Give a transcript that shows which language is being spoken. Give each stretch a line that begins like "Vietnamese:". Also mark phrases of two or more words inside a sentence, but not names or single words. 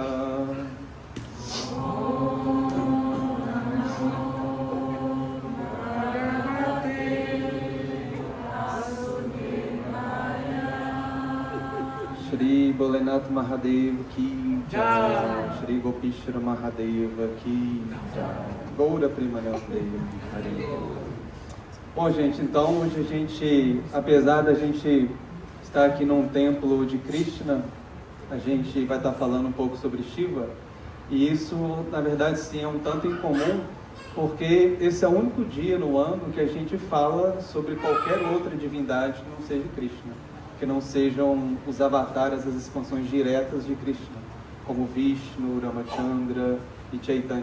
Hindi: श्री भोलेनाथ महादेव की जय, श्री गोपिश्र महादेव की जय, गौर प्रेमानन्दे हरि.
Portuguese: Bom, gente, então hoje a gente, apesar da gente estar aqui num templo de Krishna, a gente vai estar falando um pouco sobre Shiva, e isso, na verdade, sim, é um tanto incomum, porque esse é o único dia no ano que a gente fala sobre qualquer outra divindade que não seja Krishna, que não sejam os avatares, as expansões diretas de Krishna, como Vishnu, Ramachandra e Chaitanya.